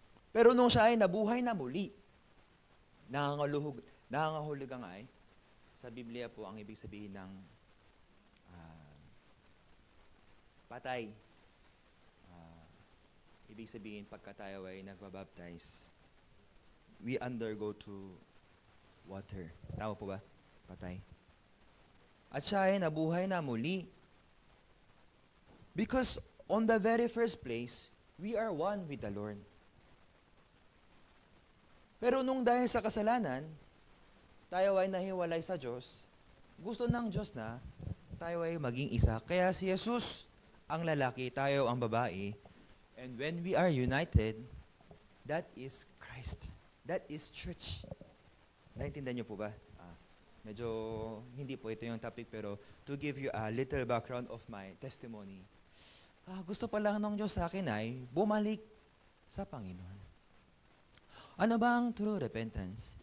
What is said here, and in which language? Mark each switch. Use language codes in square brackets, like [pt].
[tl] Pero nung siya ay nabuhay na muli, nangangahulog ang ay, sa Biblia po ang ibig sabihin ng patay. Ibig sabihin, pagka tayo ay nagbabaptize, [en] we undergo to water. [tl] Tama po ba? Patay. At siya ay nabuhay na muli. [en] Because on the very first place, we are one with the Lord. [tl] Pero nung dahil sa kasalanan, tayo ay nahiwalay sa Diyos, gusto ng Diyos na tayo ay maging isa. Kaya si Jesus ang lalaki, tayo ang babae. [en] And when we are united, that is Christ. That is church. [tl] Naintindihan niyo po ba? Medyo hindi po ito yung topic, pero [en] to give you a little background of my testimony. [tl] Gusto pa lang ng Diyos sa akin ay bumalik sa Panginoon. Ano ba ang true repentance?